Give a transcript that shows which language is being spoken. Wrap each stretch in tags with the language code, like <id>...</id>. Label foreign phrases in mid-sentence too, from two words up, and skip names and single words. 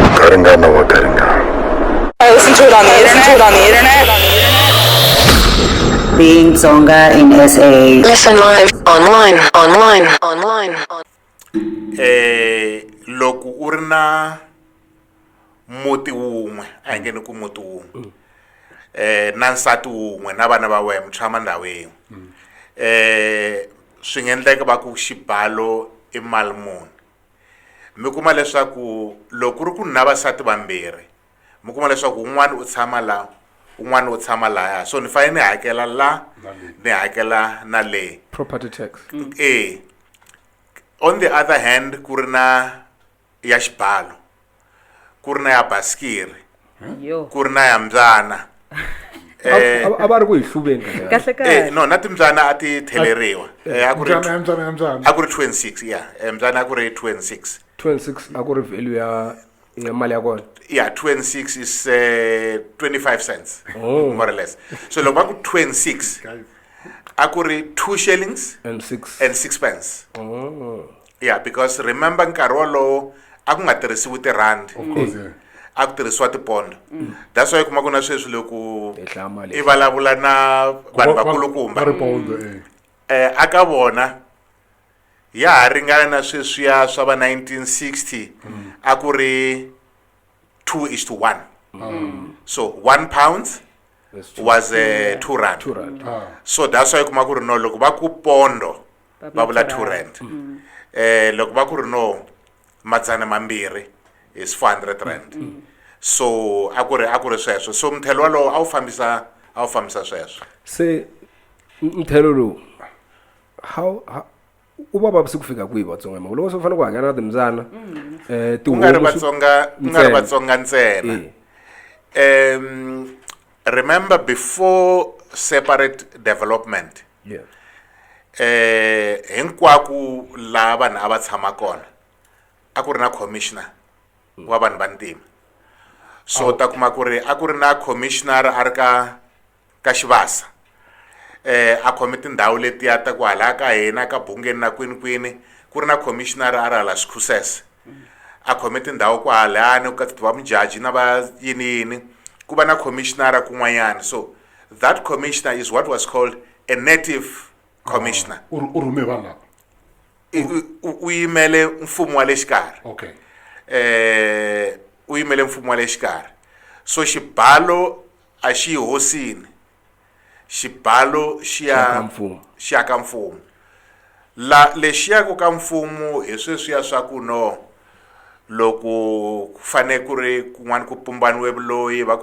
<ts>Garingana wa Garinga.</ts> <en>I listen to it on the internet. Being Tsonga in SA. Listen live, online.</en> <ts>Loko u ri na muti wun'we a hi nge ni ku muti wun'we na nsati wun'we na vana va wena mi tshama ndhawu yin'we swi nga endleka va ku xibalo i mali muni mi kuma leswaku loko ku ri ku na vasati vambirhi mi kuma leswaku un'wana u tshama la un'wana u tshama laya so ni fanele ni hakela la ni hakela na le</ts> <en>property tax. On the other hand</en> <ts>ku ri na ya xibalo ku ri na ya baskiri ku ri na ya mbyana a va ri ku hi hluveni kahle no na timbyana a ti theleriwa a ku ri Mbyana. a ku ri 26 ya mbyana a ku ri 26 26 a ku ri value ya mali ya kona.</ts> <en>yeah 26 is 25 cents more or less so</en> <ts>loko va ku 26 a ku ri</ts> <en>2 shillings and 6 and 6 pence yeah because remember</en> <ts>nkarhi wolowo a ku nga tirhisiwi tirandi</ts> <en>Of course, yeah.</en> <ts>a ku tirhisiwa tipondo</ts> <en>that's why</en> <ts>kuma ku na sweswi loko hi hlaya mali i vulavula na vanhu vakulukumba Va ri pondo, aka vona ya ha ringana na sweswiya swa va 1960 a ku ri 2:1</ts> <en>so 1 pound was 2 rand</en> <ts>2 rand.</ts> <en>so that's why</en> <ts>kuma ku ri no loko va ku pondo va vula 2 rand loko va ku ri no madzana mambirhi</ts> <en>is 400 rand so</en> <ts>a ku ri sweswo so mthelo walowo a wu fambisa sweswo se mthelo lowu how u va vavisi ku fika kwihi vatsonga mako loko swi fanele ku hakela na timbyana ku nga ri vatsonga ntsena</ts> <en>remember before separate development yeah</en> <ts>hinkwako laha vanhu a va tshama kona a ku ri na commissioner wa vanhu va ntima so ta kuma ku ri a ku ri na commissioner a ri ka xivasa a khome tindhawu letiya ta ku hala ka hina ka bungeni na kwinikwini ku ri na commissioner a ri hala Skhusese a khome tindhawu ku halani ka va mujaji na va yini ku va na commissioner kun'wanyana</ts> <en>so that commissioner is what was called a native commissioner</en> <ts>U rhume vanhu lava. u yimele mfumo wa le xikarhi</ts> <en>Okay.</en> <ts>u yimele mfumo wa le xikarhi so xibalo a xi hosini xibalo xi ya ka mfumo lexi yaka ka mfumo hi sweswiya swa ku no loko ku fane ku ri kun'wana ku pumbaniwe vuloyi va</ts>